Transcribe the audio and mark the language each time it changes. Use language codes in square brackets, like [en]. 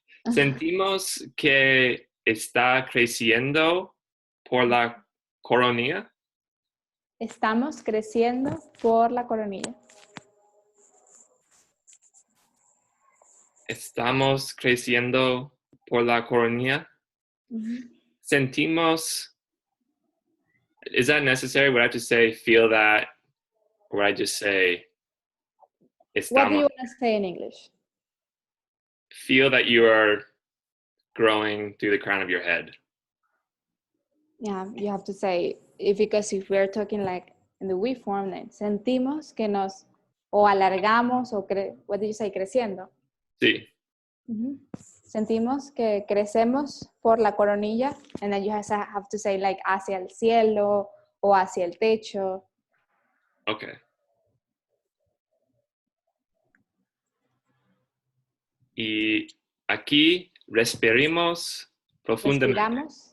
[es] Sentimos que está creciendo por la coronilla. Estamos creciendo por la coronilla. Estamos creciendo por la coronilla. Mm-hmm. [en] Sentimos. Is that necessary? Would I have to say feel that? Or would I just say estamos? What do you want to say in English? Feel that you are growing through the crown of your head. Yeah, you have to say, because if we're talking like in the we form, then [es] sentimos que nos o alargamos [en] o what did you say, creciendo? [es] Sí. Mm-hmm. Sentimos que crecemos por la coronilla, [en] and then you have to say like [es] hacia el cielo o hacia el techo. [en] Okay. [es] Y aquí respiramos profundamente.